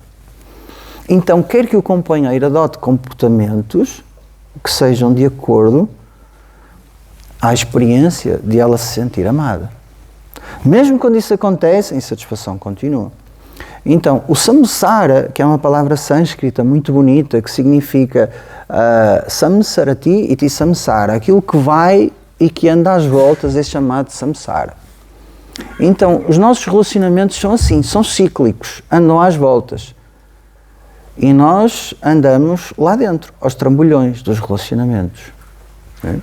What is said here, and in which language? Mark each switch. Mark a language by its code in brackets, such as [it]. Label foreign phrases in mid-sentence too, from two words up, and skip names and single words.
[pt] Então, quer que o companheiro adote comportamentos que sejam de acordo à experiência de ela se sentir amada. Mesmo quando isso acontece, a insatisfação continua. Então, o samsara, que é uma palavra sânscrita muito bonita, que significa [sa] samsarati iti samsara, [pt] aquilo que vai e que anda às voltas é chamado de samsara. Então, os nossos relacionamentos são assim, são cíclicos, andam às voltas. E nós andamos lá dentro, aos trambolhões dos relacionamentos. Né?